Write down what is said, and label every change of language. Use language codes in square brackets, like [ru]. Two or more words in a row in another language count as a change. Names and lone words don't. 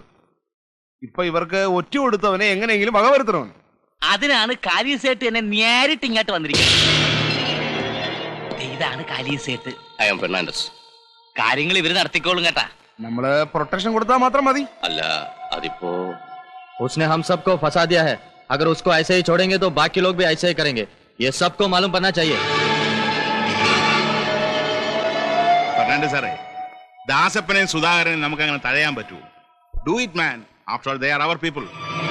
[ml] ഇപ്പൊ ഇവർക്ക് ഒറ്റ കൊടുത്തവനെ എങ്ങനെയെങ്കിലും വകവരുത്തണമെന്ന്. അതിനാണ് കാലീസേട്ട് എന്നെ നേരിട്ട് ഇങ്ങോട്ട് വന്നിരിക്കുന്നത്. ഇതാണ് കാലീസേട്ട്. [en] I am Fernandez. [ml] കാര്യങ്ങൾ ഇവര് നടത്തിക്കോളും കേട്ടാ. നമ്മള് പ്രൊട്ടക്ഷൻ കൊടുത്താൽ മാത്രം മതി. അല്ല, അതിപ്പോ [hi] उसने हम सबको फंसा दिया है. अगर उसको ऐसे ही छोड़ेंगे तो बाकी लोग भी ऐसे ही करेंगे. ये सबको मालूम पड़ना चाहिए. [ml] ഫെർണാണ്ടസ് സാറേ, ദാസപ്പനെയും സുധാകരനെയും നമുക്ക് അങ്ങനെ തഴയാൻ പറ്റൂ? [en] do it man. after all they are our people.